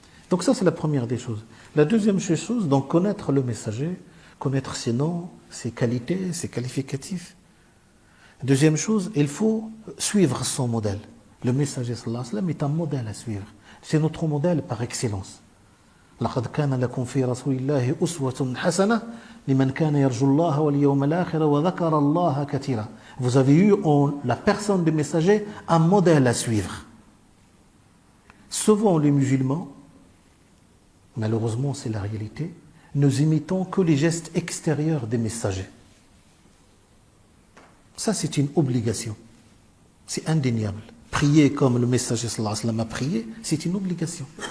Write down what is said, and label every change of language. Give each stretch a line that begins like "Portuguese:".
French: Donc ça c'est la première des choses. La deuxième chose, donc connaître le messager, connaître ses noms, ses qualités, ses qualificatifs. Deuxième chose, il faut suivre son modèle. Le messager sallallahu alayhi wa sallam est un modèle à suivre. C'est notre modèle par excellence.
Arabic: لقد كان لكم في رسول الله أسوة حسنة لمن كان يرجو الله واليوم الآخر وذكر الله كثيرا.
French: Vous avez eu en la personne du messager un modèle à suivre. Souvent les musulmans, malheureusement c'est la réalité, nous imitons que les gestes extérieurs des messagers. Ça c'est une obligation, c'est indéniable. Prier comme le messager sallallahu alayhi wa sallam a prié, c'est une obligation.